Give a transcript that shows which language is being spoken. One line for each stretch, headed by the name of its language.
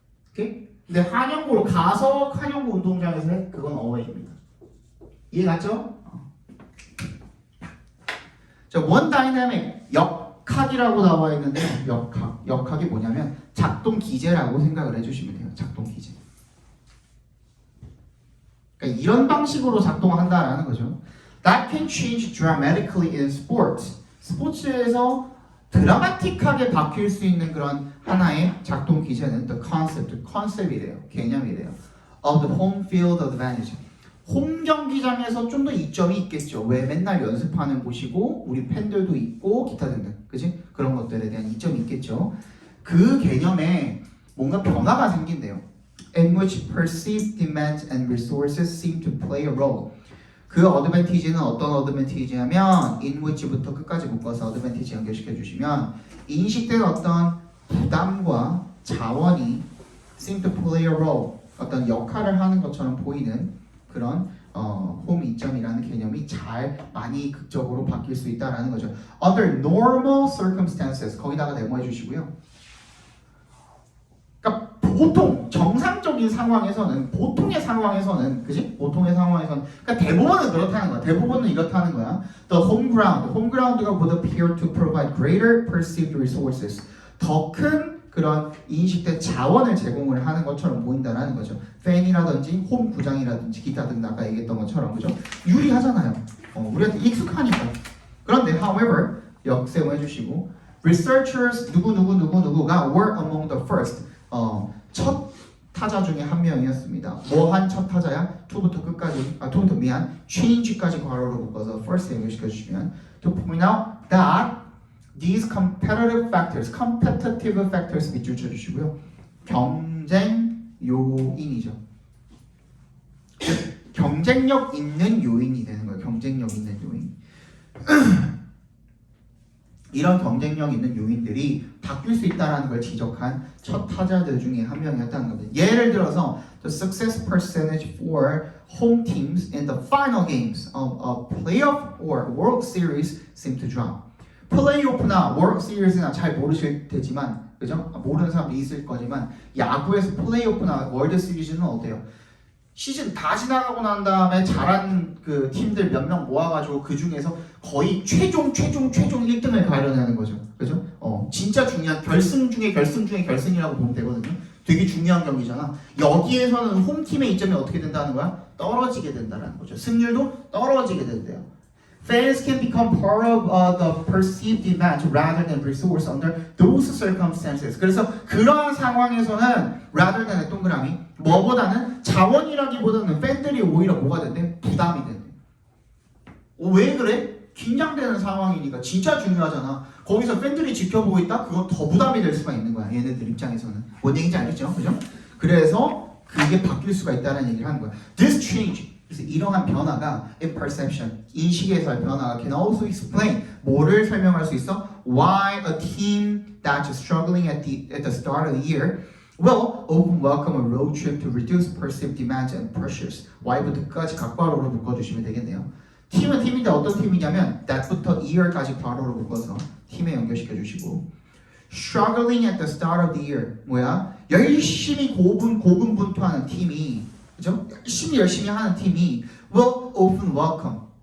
Korean: 오케이? 근데 한영고로 가서 한영고 운동장에서 해? 그건 어웨이입니다. 이해 갔죠? 자, 원 다이내믹 역학이라고 나와 있는데 역학이 뭐냐면 작동 기제라고 생각을 해주시면 돼요. 작동 기제. 그러니까 이런 방식으로 작동한다라는 거죠.
English: That can change dramatically in sports.
Korean: 스포츠에서 드라마틱하게 바뀔 수 있는 그런 하나의 작동 기제는 the 컨셉이래요. 개념이래요.
English: Of the home field advantage.
Korean: 홈 경기장에서 좀 더 이점이 있겠죠. 왜 맨날 연습하는 곳이고 우리 팬들도 있고 기타 등등, 그지? 그런 것들에 대한 이점이 있겠죠. 그 개념에 뭔가 변화가 생긴대요.
English: In which perceived demands and resources seem to play a role.
Korean: 그 어드밴티지는 어떤 어드밴티지냐면
English: in which
Korean: 부터 끝까지 묶어서 어드밴티지 연결시켜 주시면 인식된 어떤 부담과 자원이
English: seem to play a role.
Korean: 어떤 역할을 하는 것처럼 보이는 그런 홈 이점이라는 개념이 잘 많이 극적으로 바뀔 수 있다라는 거죠.
English: Under normal circumstances
Korean: 거기다가 데모해 주시고요. 그러니까 보통 정상적인 상황에서는 보통의 상황에서는 그지? 보통의 상황에서는 그러니까 대부분은 그렇다는 거야. 대부분은 이렇다는 거야.
English: The home ground가 would appear to provide greater perceived resources.
Korean: 더 큰 그런 인식된 자원을 제공을 하는 것처럼 보인다라는 거죠. 팬이라든지 홈 구장이라든지 기타 등등 아까 얘기했던 것처럼 그죠? 유리하잖아요. 우리한테 익숙하니까. 그런데 however 역셈을 해주시고 researchers 누구가
English: were among the first
Korean: 첫 타자 중에 한 명이었습니다. 뭐 한 첫 타자야? to부터 끝까지 to부터 change까지 괄호로 묶어서 first 연결시켜 주시면
English: to point out that these competitive factors
Korean: 밑줄 쳐주시고요. 경쟁 요인이죠. 경쟁력 있는 요인이 되는 거예요. 경쟁력 있는 요인. 이런 경쟁력 있는 요인들이 바뀔 수 있다는 걸 지적한 첫 타자들 중에 한 명이었다는 겁니다. 예를 들어서
English: the success percentage for home teams in the final games of a playoff or World Series seem to drop.
Korean: 플레이오프나 월드 시리즈나 잘 모르실 테지만 그죠? 모르는 사람도 있을 거지만 야구에서 플레이오프나 월드 시리즈는 어때요? 시즌 다 지나가고 난 다음에 잘한 그 팀들 몇 명 모아가지고 그 중에서 거의 최종 1등을 가려내는 거죠. 그죠? 진짜 중요한 결승 중에 결승이라고 보면 되거든요. 되게 중요한 경기잖아. 여기에서는 홈팀의 이점이 어떻게 된다는 거야? 떨어지게 된다는 거죠. 승률도 떨어지게 된대요.
English: Fans can become part of the perceived event rather than resource under those circumstances.
Korean: 그래서 그러한 상황에서는
English: rather than
Korean: 의 동그라미 뭐보다는 자원이라기보다는 팬들이 오히려 뭐가 된대? 부담이 된대. 왜 그래? 긴장되는 상황이니까 진짜 중요하잖아. 거기서 팬들이 지켜보고 있다? 그건 더 부담이 될 수가 있는 거야. 얘네들 입장에서는. 뭔 얘기인지 알겠죠? 그죠? 그래서 그게 바뀔 수가 있다는 얘기를 하는 거야.
English: This change.
Korean: 그래서 이러한 변화가
English: in perception,
Korean: 인식에서의 변화가
English: can also explain
Korean: 뭐를 설명할 수 있어?
English: Why a team that's struggling at the start of the year will often welcome a road trip to reduce perceived demands and pressures.
Korean: Y부터까지 각괄호로 묶어주시면 되겠네요. 팀은 팀인데 어떤 팀이냐면 that부터 year까지 괄호로 묶어서 팀에 연결시켜 주시고
English: struggling at the start of the year
Korean: 뭐야? 열심히 고군분투하는 팀이 그죠? 열심히 하는 팀이
English: will often welcome